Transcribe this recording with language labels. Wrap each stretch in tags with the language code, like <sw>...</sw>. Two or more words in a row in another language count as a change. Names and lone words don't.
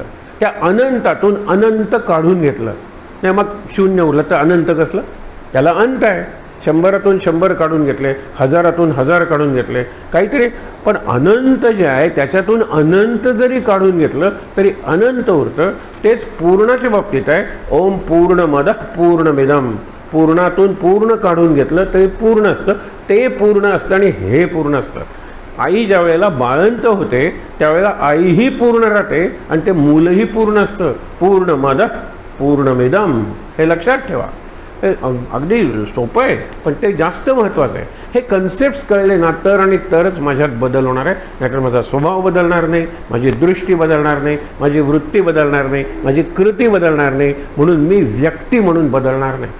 <mr>त्या अनंतातून अनंत काढून घेतलं नाही, मग शून्य उरलं तर अनंत कसलं? त्याला अंत आहे. 100तून 100 काढून घेतले, 1000तून 1000 काढून घेतले, काहीतरी. पण अनंत जे आहे त्याच्यातून अनंत जरी काढून घेतलं तरी अनंत उरतं. तेच पूर्णाच्या बाबतीत आहे.</mr> <sa>ओम पूर्णमदः पूर्णमिदं,</sa> <mr>पूर्णातून पूर्ण काढून घेतलं तरी पूर्ण असतं. ते पूर्ण असतं आणि हे पूर्ण असतं. आई ज्या वेळेला बाळंत होते त्यावेळेला आईही पूर्ण राहते आणि ते मूलही पूर्ण असतं.</mr> <sa>पूर्णमदः पूर्णमिदं,</sa> <mr>हे लक्षात ठेवा. हे अगदी सोपं आहे पण ते जास्त महत्त्वाचं आहे. हे कन्सेप्ट्स कळले ना तर आणि तरच माझ्यात बदल होणार आहे. नाहीतर माझा स्वभाव बदलणार नाही, माझी दृष्टी बदलणार नाही, माझी वृत्ती बदलणार नाही, माझी कृती बदलणार नाही, म्हणून मी व्यक्ती म्हणून बदलणार नाही.</mr>